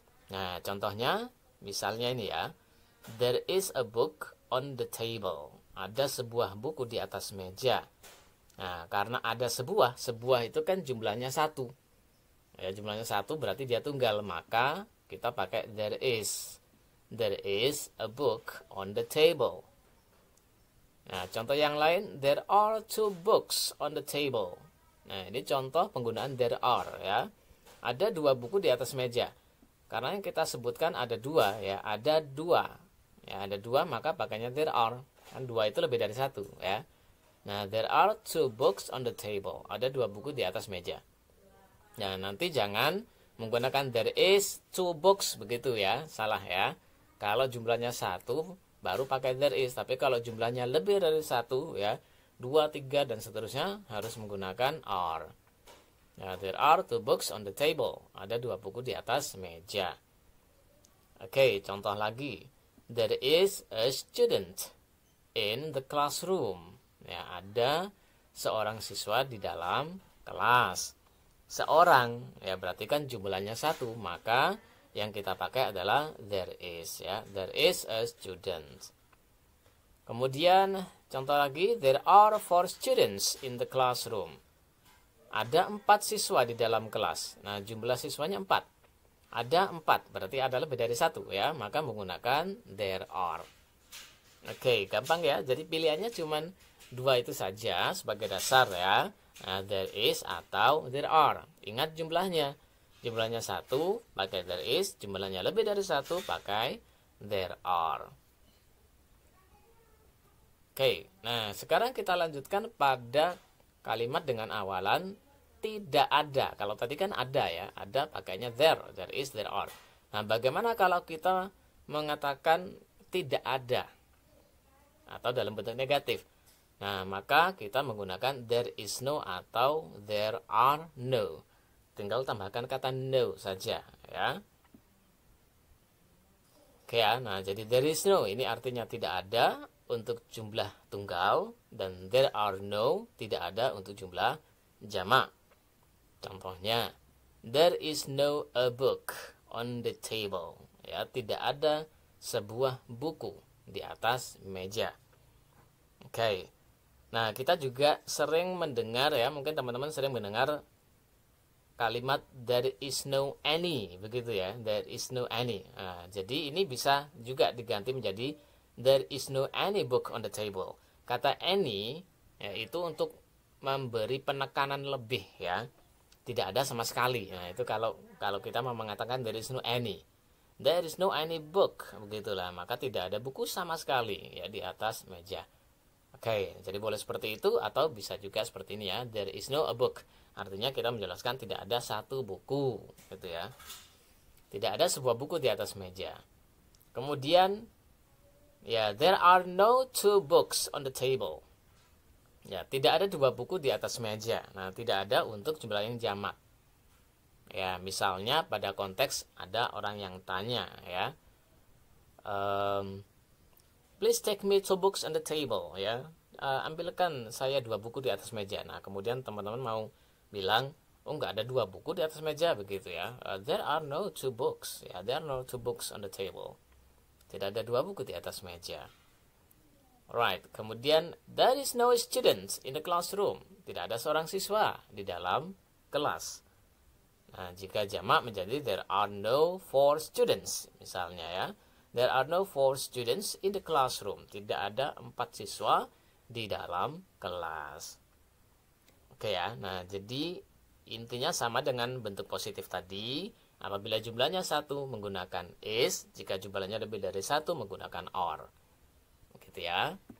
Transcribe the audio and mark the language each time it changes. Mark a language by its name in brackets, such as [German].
[Indonesian] Nah, contohnya misalnya ini ya, [English] there is a book on the table. [Indonesian] Ada sebuah buku di atas meja. Nah, karena ada sebuah itu kan jumlahnya satu. Ya, jumlahnya satu berarti dia tunggal, maka kita pakai there is. [English] There is a book on the table. [Indonesian] Nah, contoh yang lain, [English] there are two books on the table. [Indonesian] Nah, ini contoh penggunaan there are ya. Ada dua buku di atas meja. Karena yang kita sebutkan ada dua ya, ada dua. Ya, ada dua maka pakainya there are. Kan dua itu lebih dari satu ya. [English] Nah, there are two books on the table. [Indonesian] Ada dua buku di atas meja. Nah, nanti jangan menggunakan [English] there is two books [Indonesian] begitu ya. Salah ya. Kalau jumlahnya satu, baru pakai there is. Tapi kalau jumlahnya lebih dari satu ya, dua, tiga, dan seterusnya harus menggunakan are. Nah, [English] there are two books on the table. [Indonesian] Ada dua buku di atas meja. Oke, contoh lagi. [English] There is a student in the classroom. [Indonesian] Ya, ada seorang siswa di dalam kelas. Seorang, ya berarti kan jumlahnya satu, maka yang kita pakai adalah there is ya. [English] There is a student. [Indonesian] Kemudian contoh lagi, [English] there are 4 students in the classroom. [Indonesian] Ada 4 siswa di dalam kelas. Nah, jumlah siswanya 4. Ada 4, berarti ada lebih dari satu ya, maka menggunakan there are. Oke, gampang ya. Jadi pilihannya cuman dua itu saja sebagai dasar ya. [English] Nah, there is atau there are. [Indonesian] Ingat jumlahnya. Jumlahnya satu pakai there is, jumlahnya lebih dari satu pakai there are. Oke, nah sekarang kita lanjutkan pada kalimat dengan awalan tidak ada. Kalau tadi kan ada ya, ada pakainya there is, there are. Nah, bagaimana kalau kita mengatakan tidak ada atau dalam bentuk negatif. Nah, maka kita menggunakan there is no atau there are no. Tinggal tambahkan kata no saja, ya. Oke ya, nah jadi there is no ini artinya tidak ada untuk jumlah tunggal, dan there are no tidak ada untuk jumlah jamak. [English] Contohnya, there is no a book on the table. [Indonesian] Ya, tidak ada sebuah buku di atas meja. Oke. Nah, kita juga sering mendengar ya, mungkin teman-teman sering mendengar kalimat there is no any, begitu ya, there is no any. Nah, jadi ini bisa juga diganti menjadi [English] there is no any book on the table. [Indonesian] Kata any ya, itu untuk memberi penekanan lebih ya. Tidak ada sama sekali. Nah, itu kalau kita mau mengatakan there is no any. [English] There is no any book, [Indonesian] begitulah. Maka tidak ada buku sama sekali ya di atas meja. Oke, jadi boleh seperti itu atau bisa juga seperti ini ya. [English] There is no a book. [Indonesian] Artinya kita menjelaskan tidak ada satu buku, gitu ya. Tidak ada sebuah buku di atas meja. Kemudian ya, [English] there are no two books on the table. [Indonesian] Ya, tidak ada dua buku di atas meja. Nah, tidak ada untuk jumlah yang jamak. Ya, misalnya pada konteks ada orang yang tanya ya. [English] Please take me two books on the table ya. [Indonesian] Ambilkan saya dua buku di atas meja. Nah, kemudian teman-teman mau bilang, oh nggak ada dua buku di atas meja, begitu ya. [English] There are no two books. Ya, there are no two books on the table. [Indonesian] Tidak ada dua buku di atas meja. [English] Right. Kemudian there is no student in the classroom. [Indonesian] Tidak ada seorang siswa di dalam kelas. Nah, jika jamak menjadi [English] there are no four students [Indonesian] misalnya ya. [English] There are no four students in the classroom. [Indonesian] Tidak ada 4 siswa di dalam kelas. Oke ya. Nah, jadi intinya sama dengan bentuk positif tadi. Apabila jumlahnya 1 menggunakan is, jika jumlahnya lebih dari 1 menggunakan are. Gitu ya.